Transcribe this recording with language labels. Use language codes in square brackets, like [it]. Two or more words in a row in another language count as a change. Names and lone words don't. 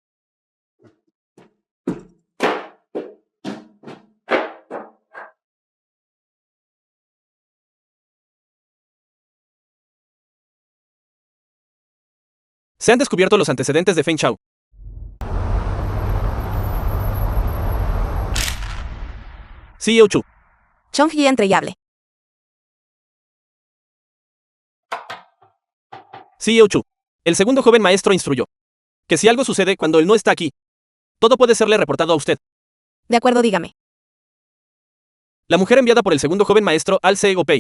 [es] Se han descubierto los antecedentes de Feng Chao. CEO Chu. Chong-hee entrellable. CEO Chu. El segundo joven maestro instruyó que si algo sucede cuando él no está aquí, todo puede serle reportado a usted. De acuerdo, dígame. La mujer enviada por el segundo joven maestro al CEO Pei.